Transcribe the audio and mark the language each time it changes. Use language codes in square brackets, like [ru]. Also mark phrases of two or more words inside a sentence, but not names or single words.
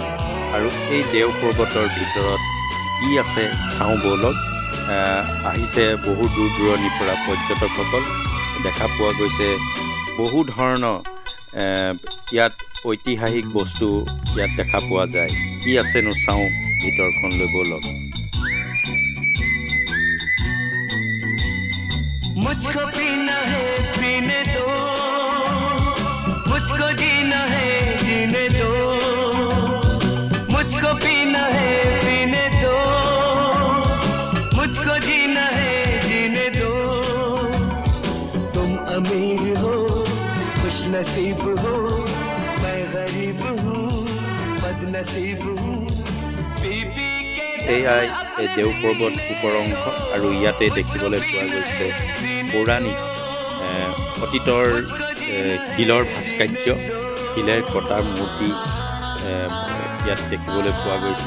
[as] আৰু এই দেও পৰ্বতৰ ভিতৰত কি আছে চাওঁ ব'লক। আহিছে বহু দূৰ দূৰণিৰ পৰা পৰ্যটকসকল। দেখা পোৱা গৈছে বহু ধৰণৰ ইয়াত ঐতিহাসিক বস্তু ইয়াত দেখা পোৱা যায়। কি আছেনো চাওঁ ভিতৰখনলৈ ব'লক। [hi] मुझको पीना है पीने दो, मुझको जीना है जीने दो, मुझको पीना है पीने दो, मुझको जीना है जीने दो। तुम अमीर हो खुश नसीब हो, मैं गरीब हूँ बदनसीब हूँ। [as] এয়াই এই দেও পৰ্বত ওপৰ অংশ। আৰু ইয়াতে দেখিবলৈ পোৱা গৈছে পৌৰাণিক অতীতৰ শিলৰ ভাস্কৰ্য, শিলেৰে কটা মূৰ্তি ইয়াত দেখিবলৈ পোৱা গৈছে।